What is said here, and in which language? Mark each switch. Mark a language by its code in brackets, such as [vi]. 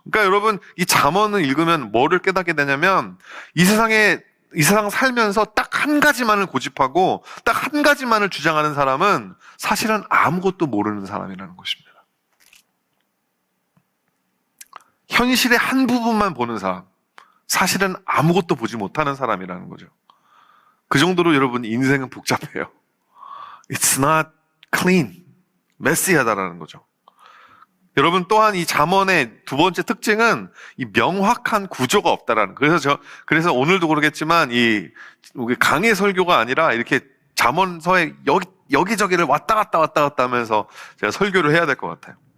[ko] 그러니까 여러분 이 잠언을 읽으면 뭐를 깨닫게 되냐면 이 세상 살면서 딱 한 가지만을 고집하고 딱 한 가지만을 주장하는 사람은 사실은 아무것도 모르는 사람이라는 것입니다. 현실의 한 부분만 보는 사람, 사실은 아무것도 보지 못하는 사람이라는 거죠. 그 정도로 여러분 인생은 복잡해요. [en] It's not clean, [ko] 메시하다라는 거죠. 여러분 또한 이 잠언의 두 번째 특징은 이 명확한 구조가 없다라는. 그래서 오늘도 그러겠지만 이 강의 설교가 아니라 이렇게 잠언서에 여기저기를 왔다 갔다 하면서 제가 설교를 해야 될 것 같아요.